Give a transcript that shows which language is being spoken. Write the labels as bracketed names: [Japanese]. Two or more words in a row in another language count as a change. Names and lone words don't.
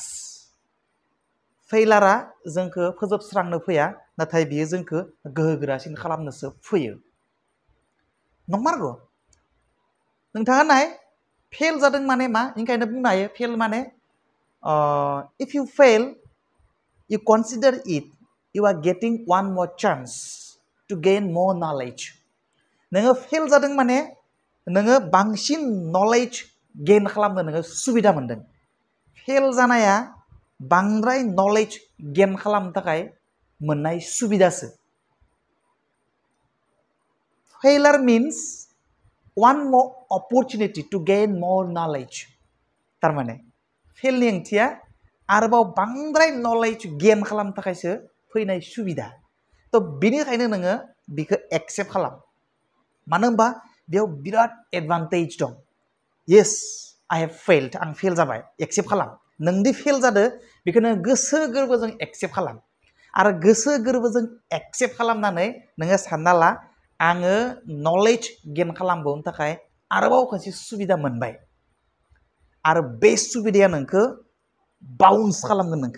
[Bodo] फेइलारा जोंखौ फोजोबस्रांनो फैया, नाथाय बियो जोंखौ गोहोगोरासिन खालामनोसो फैयो। नंमारगौ। नोंथाङा नाय, फेल जादों माने मा? [English] ओंखायनो बुंनो हायो फेल माने if you fail you consider it, you are getting one more chance to gain more knowledge. [Bodo] नोङो फेल जादों माने नोङो बांसिन [English] knowledge gain [Bodo] खालामनो नोङो सुबिदा मोनदों। फेल जानाया बांद्राय [English] knowledge gain [Bodo] खालामनो थाखाय मोननाय सुबिदासो। [English] Failure means one more opportunity to gain more knowledge. [Bodo] तारमाने फेलनि ओंथिया आरोबाव बांद्राय [English] knowledge gain [Bodo] खालामनो थाखायसो फैनाय सुबिदा। तो बिनिखायनो नोङो बिखौ एक्सेप्ट खालाम। मानो होनबा बेयाव बिराद एडभान्टेज दं। [English] yes I have failed, [Bodo] आं फेल जाबाय, एक्सेप्ट खालाम। नोंदि फेल जादो बेखौ नों गोसो गोरबोजों एक्सेप्ट खालाम। आरो गोसो गोरबोजों एक्सेप्ट खालामनानै नोङो सानना ला आङो [English] knowledge gain [Bodo] खालामबावनो थाखाय आरोबाव खनसे सुबिदा मोनबाय। आरो बे सुबिदाया नोंखौ बाउन्स खालामगोन नोंखौ।